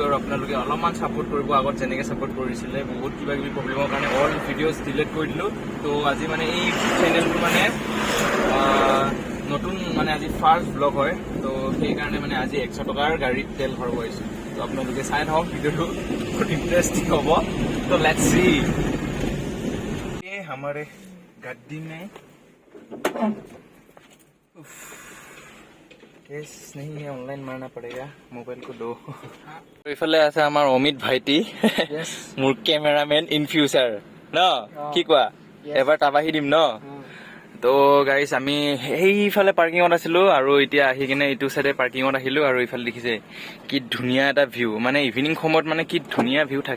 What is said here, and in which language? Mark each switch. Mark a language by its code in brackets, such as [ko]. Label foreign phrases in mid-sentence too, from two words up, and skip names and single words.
[as] আৰু আপোনালোকে অলপমান ছাপোৰ্ট কৰিব, আগত যেনেকৈ ছাপোৰ্ট কৰিছিলে। বহুত কিবা কিবি প্ৰব্লেমৰ কাৰণে [en] all videos delete [as] কৰি দিলোঁ। তো আজি মানে এই চেনেলটো মানে নতুন মানে আজি [en] first vlog [as] হয়। তো সেইকাৰণে মানে আজি 100 টকাৰ গাড়ীত তেল ভৰাব আহিছোঁ। তো আপোনালোকে চাই থাকক ভিডিঅ'টো, বহুত ইণ্টাৰেষ্টিং হ'ব। [en] তো let's see। [hi] ये हमारे गड्डी में केस नहीं है, ऑनलाइन मारना पड़ेगा, मोबाइल को दो। [as] ইফালে আছে আমাৰ অমিত ভাইটি, মোৰ [en] cameraman in future [as] ন, কি কোৱা? এবাৰ তাবাহি দিম ন। তো গাইজ, আমি সেইফালে পাৰ্কিঙত আছিলোঁ আৰু এতিয়া আহি কিনে এইটো চাইডে পাৰ্কিঙত আহিলোঁ। আৰু এইফালে দেখিছে কি ধুনীয়া এটা ভিউ, মানে ইভিনিং সময়ত মানে কি ধুনীয়া ভিউ থাকে।